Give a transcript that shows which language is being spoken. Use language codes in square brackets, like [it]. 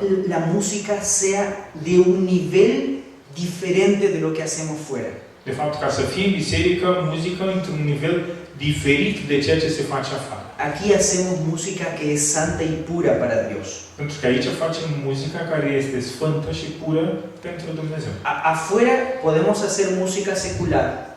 [es] la música sea de un nivel diferente de lo que hacemos fuera. [ro] De fapt, ca să fie în biserică, muzică într-un nivel diferit de ceea ce se face afară. [es] Aquí hacemos música que es santa y pura para Dios. [ro] Pentru că aici facem muzica care este sfântă și pură pentru Dumnezeu. [es] Afuera podemos hacer música secular.